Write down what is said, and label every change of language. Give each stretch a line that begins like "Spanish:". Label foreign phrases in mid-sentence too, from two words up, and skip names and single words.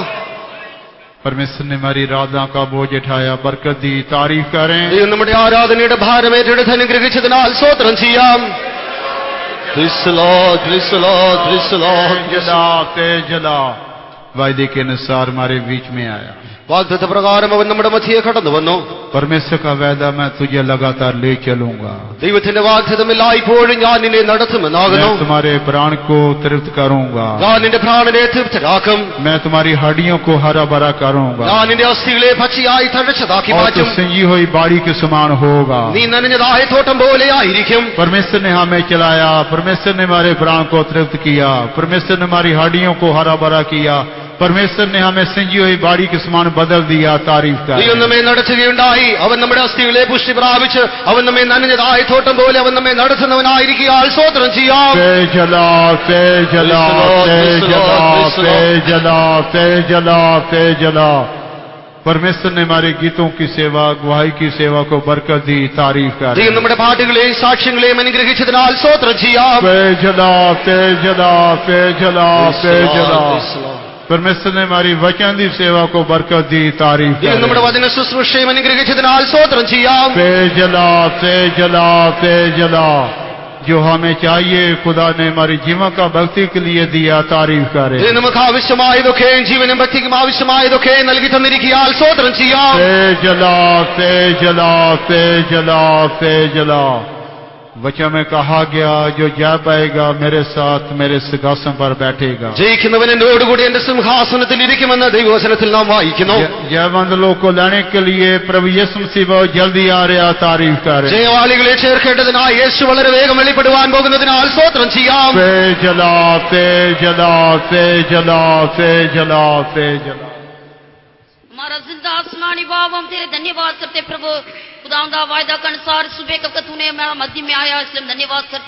Hindi: परमेश्वर ने हमारी आराधना का बोझ उठाया, बरकत दी। तारीफ करें।
Malayalam: നമ്മുടെ ആരാധനയുടെ ഭാരം ഏറ്റെടുത്ത് അനുഗ്രഹിച്ചതിനാൽ സ്തോത്രം ചെയ്യാം.
Hindi: तेज जलाओ। वायदे के अनुसार हमारे बीच में आया।
Malayalam: വാഗ്ദത്ത പ്രകാരം അവൻ നമ്മുടെ മധ്യയെ കടന്നു വന്നു.
Hindi: परमेश्वर का वायदा, मैं तुझे लगातार ले चलूंगा।
Malayalam: ദൈവത്തിന്റെ വാഗ്ദത്തം എല്ലായ്പ്പോഴും ഞാൻ നിന്നെ നടത്തുമെന്നാകുന്നു.
Hindi: मैं तुम्हारे प्राण को तृप्त करूंगा।
Malayalam: ഞാൻ നിന്റെ പ്രാണനെ തൃപ്തരാക്കും.
Hindi: मैं तुम्हारी हड्डियों को हरा भरा करूंगा।
Malayalam: ഞാൻ നിന്റെ അസ്ഥികളെ പച്ചയായി തഴച്ചതാക്കി
Hindi: और
Malayalam: മാറ്റും.
Hindi: तो सिंजी हुई बाड़ी के समान होगा।
Malayalam: നീ നനഞ്ഞതായ തോട്ടം പോലെയായിരിക്കും.
Hindi: परमेश्वर ने हमें चलाया, परमेश्वर ने हमारे प्राण को तृप्त किया, परमेश्वर ने हमारी हड्डियों को हरा भरा किया, परमेश्वर ने हमें सिंजी हुई बाड़ी के समान बदल दिया। तारीफ कर।
Malayalam: ദൈവം നമ്മെ നടത്തുകയുണ്ടായി. അവൻ നമ്മുടെ അസ്ഥികളെ പുഷ്ടി പ്രാപിച്ച് അവൻ നമ്മെ നനഞ്ഞതായ തോട്ടം പോലെ അവൻ നമ്മെ നടത്തുന്നവനായിരിക്കുകയാൽ സ്തോത്രം ചെയ്യാം.
Hindi: तेज जलाओ, तेज जलाओ, तेज जलाओ, तेज जलाओ, तेज जलाओ, तेज जलाओ। परमेश्वर ने हमारे गीतों की सेवा, गवाही की सेवा को बरकत दी, तारीफ कर।
Malayalam: ദൈവം നമ്മുടെ പാട്ടുകളെയും സാക്ഷ്യങ്ങളെയും അനുഗ്രഹിച്ചതിനാൽ സ്തോത്രം ചെയ്യാം. पेजला पेजला पेजला पेजला।
Hindi: परमेश्वर ने हमारी वचन दी सेवा को बरकत दी, तारीफ कर।
Malayalam: ദൈവം നമ്മുടെ വചന ശുശ്രൂഷയും അനുഗ്രഹിച്ചതിനാൽ സ്തോത്രം ചെയ്യാം. पेजला पेजला पेजला।
Hindi: जो हमें चाहिए खुदा ने हमारी जीवन का भक्ति के लिए दिया, तारीफ करे।
Malayalam: ഇത് നമുക്ക് ആവശ്യമായതൊക്കെയും ജീവനും ഭക്തിക്കും ആവശ്യമായതൊക്കെയും നൽകി തന്നിരിക്കാൻ സ്തോത്രം ചെയ്യാം. पेजला पेजला पेजला पेजला।
Hindi: वचन में कहा गया, जो जा पाएगा मेरे साथ मेरे सिंहासन पर बैठेगा।
Malayalam: ജയിക്കുന്നവൻ എന്നോടുകൂടി എന്റെ സിംഹാസനത്തിൽ ഇരിക്കുമെന്ന് ദൈവവചനത്തിൽ നാം വായിക്കുന്നു.
Hindi: जयवंत लोग को लाने के लिए प्रभु यीशु मसीह बहुत जल्दी आ रहा, तारीफ करे।
Malayalam: ജയവാളികളെ ചേർക്കേണ്ടതിനായി യേശു വളരെ വേഗം വെളിപ്പെടുവാൻ പോകുന്നതിനാൽ സ്തോത്രം ചെയ്യാം. पेजला पेजला पेजला पेजला पेजला।
Hindi: हमारा जिंदा आसमानी बाप, हम तेरे धन्यवाद करते प्रभु। खुदावंदा वायदा के अनुसार सुबह कब तूने हमारा मध्य में आया, इसलिए हम धन्यवाद करते।